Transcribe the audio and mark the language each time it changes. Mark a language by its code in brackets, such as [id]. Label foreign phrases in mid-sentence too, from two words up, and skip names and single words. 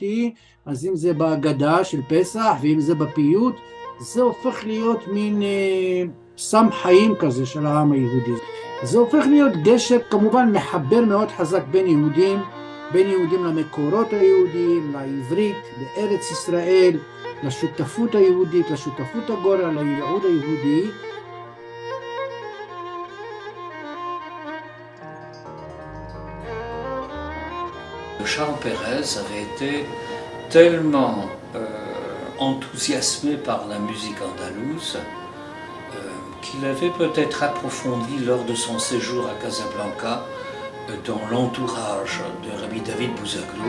[he] אז אם זה בהגדה של פסח ואם זה בפיוט, זה הופך להיות מין סם חיים כזה של העם היהודי. זה הופך להיות גשר כמובן מחבר מאוד חזק בין יהודים למקורות היהודיים, לעברית, לארץ ישראל, לשותפות היהודית, לשותפות הגורל, לייעוד היהודי. [fr] Charles Pérez avait été tellement enthousiasmé par la musique andalouse qu'il avait peut-être approfondi lors de son séjour à Casablanca dans l'entourage de Rabbi David Bouzaglo.